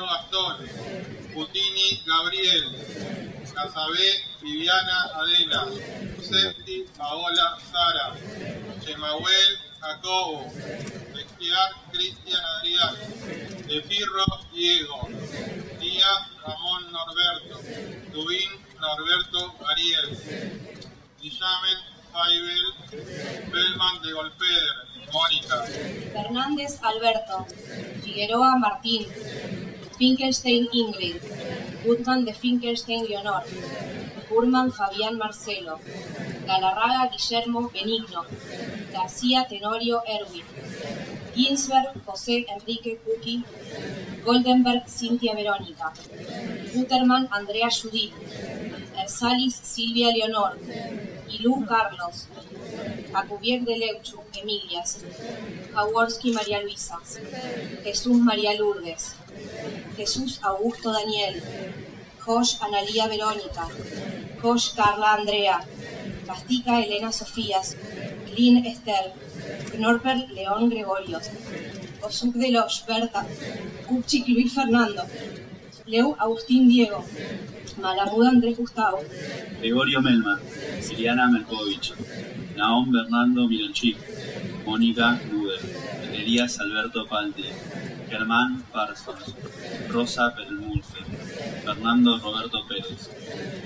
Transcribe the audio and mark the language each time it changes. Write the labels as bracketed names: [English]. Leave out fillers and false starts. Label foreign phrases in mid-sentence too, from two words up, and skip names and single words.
[Spanish] Gastón, Putini Gabriel, Casabé Viviana Adela, Septi Paola Sara, Chemahuel Jacobo, Esquiar Cristian Adrián, De Firro Diego, Díaz Ramón Norberto, Tubín Norberto Ariel, Guillamen Faibel, Bellman de Golfeder, Mónica. Fernández Alberto, Figueroa Martín, Finkelstein Ingrid, Gutman de Finkelstein Leonor, Furman Fabián Marcelo, Galarraga Guillermo Benigno, García Tenorio Erwin, Ginsberg José Enrique Cuqui, Goldenberg Cintia Verónica, Guterman Andrea Judith, Ersalis Silvia Leonor, Ilú Carlos, Acubier de Leuchu Emilias, Jaworski María Luisa, Jesús María Lourdes, Jesús Augusto Daniel, Josh Analía Verónica, Josh Carla Andrea, Castica Elena Sofías, Lynn Esther, Knorper León Gregorios, Osuk de Loch Berta, Kupchik Luis Fernando, Leu Agustín Diego, Malamud Andrés Gustavo, Gregorio Melman, Siliana Melkovich, Naom Bernardo Mironchik, Mónica Luder, Elías Alberto Palti, Germán Parsons, Rosa Perelmulfe, Fernando Roberto Pérez,